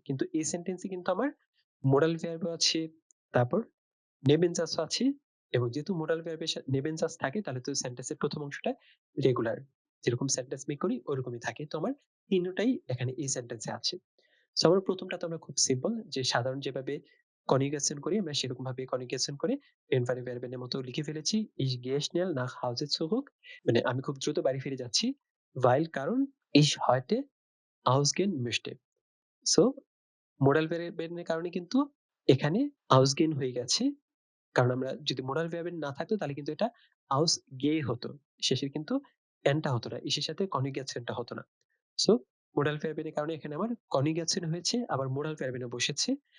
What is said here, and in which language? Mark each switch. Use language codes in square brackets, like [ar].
[bn] কিন্তু এই সেন্টেন্সে কিন্তু আমার মোডাল ভার্বও আছে, তারপর নেবেনজাসও আছে, এবং যেহেতু মোডাল ভার্বের নেবেনজাস থাকে তাহলে তো সেন্টেন্সের প্রথম অংশটা রেগুলার, যেরকম সেন্টেন্স মেক করি ওরকমই থাকে। তো আমার তিনটাই এখানে এই সেন্টেন্সে আছে। সো আমার প্রথমটা তো আমরা খুব সিম্পল, যে সাধারণ যেভাবে কনজুগেশন করি আমরা সেরকম ভাবে কনজুগেশন করে ইনফারে ভার্বের মতো লিখে ফেলেছি। [de] Ich gehe schnell nach Hause zurück, [bn] মানে আমি খুব দ্রুত বাড়ি ফিরে যাচ্ছি, [de] weil কারণ ich heute ausgehen möchte। [bn] So modal ভার্বের কারণে কিন্তু এখানে ausgehen হয়ে গেছে। কারণ আমরা যদি মোডাল ভার্বের না থাকতো তাহলে কিন্তু এটা ausgehe হতো। শেষের কিন্তু n টা হতো না। ইসের সাথে কনজুগেশনটা হতো না। সো মোডাল ভার্বের কারণে এখানে আমার কনজুগেশন হয়েছে, আবার মোডাল ভার্বেনও বসেছে।